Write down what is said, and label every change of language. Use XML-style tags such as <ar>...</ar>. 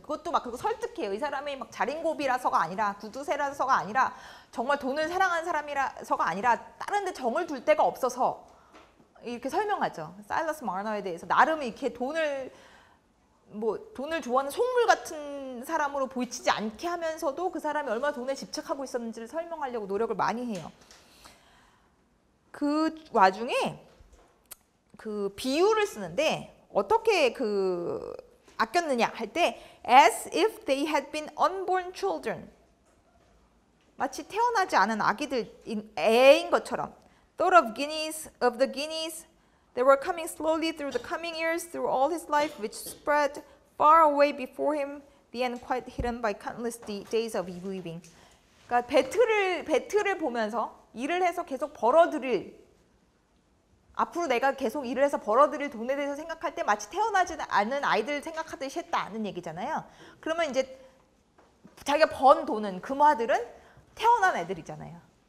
<ko>그것도 막 그리고 설득해요. 이 사람이 막 자린고비라서가 아니라 구두쇠라서가 아니라 정말 돈을 사랑하는 사람이라서가 아니라 다른 데 정을 둘 데가 없어서 이렇게 설명하죠. 사일러스 마너에 대해서 나름 이렇게 돈을 좋아하는 속물 같은 사람으로 보이지 않게 하면서도 그 사람이 얼마나 돈에 집착하고 있었는지를 설명하려고 노력을 많이 해요. 그 와중에 그 비유를 쓰는데 어떻게 아꼈느냐 할 때</ko> <en>as if they had been unborn children</en> <ko>마치 태어나지 않은 애인 것처럼</ko> <en>thought of the guineas that were coming slowly through the coming years through all his life which spread far away before him the end quite hidden by countless days of evil living.</en> <ko>그러니까 배틀을 보면서 일을 해서 계속 벌어들일 앞으로 내가 계속 일을 해서 벌어들일 돈에 대해서 생각할 때 마치 태어나지 않은 아이들 생각하듯이 했다는 얘기잖아요. 그러면 이제 자기가 번 돈은 금화들은 태어난 애들이잖아요.</ko>